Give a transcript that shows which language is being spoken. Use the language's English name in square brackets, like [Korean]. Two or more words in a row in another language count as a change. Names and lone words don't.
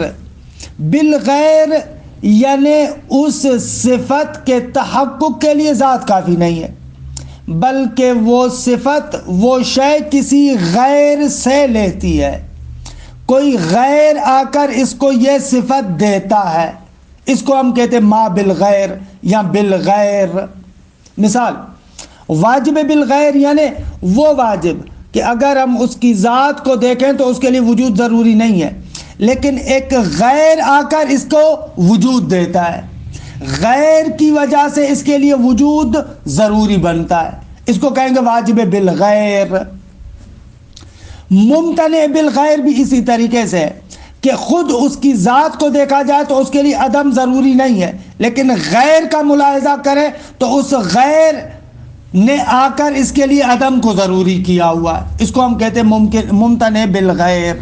[Urdu] بالغیر یعنی اس صفت کے تحقق کے لیے ذات کافی نہیں ہے، بلکہ وہ صفت وہ شے کسی غیر سے لیتی ہے۔ کوئی غیر آ کر اس کو یہ صفت دیتا ہے، اس کو ہم کہتے ہیں ما بالغیر یا بالغیر۔ مثال واجب بالغیر یعنی وہ واجب کہ اگر ہم اس کی ذات کو دیکھیں تو اس کے لیے وجود ضروری نہیں ہے، لیکن ایک غیر آ کر اس کو وجود دیتا ہے، غیر کی وجہ سے اس کے لیے وجود ضروری بنتا ہے، اس کو کہیں گے واجب بالغیر۔ ممتنع بالغیر بھی اسی طریقے سے ہے کہ خود اس کی ذات کو دیکھا جائے تو اس کے لیے عدم ضروری نہیں ہے، لیکن غیر کا ملاحظہ کرے تو اس غیر نے آ کر اس کے لیے عدم کو ضروری کیا ہوا ہے، اس کو ہم کہتے ہیں ممتنع بالغیر۔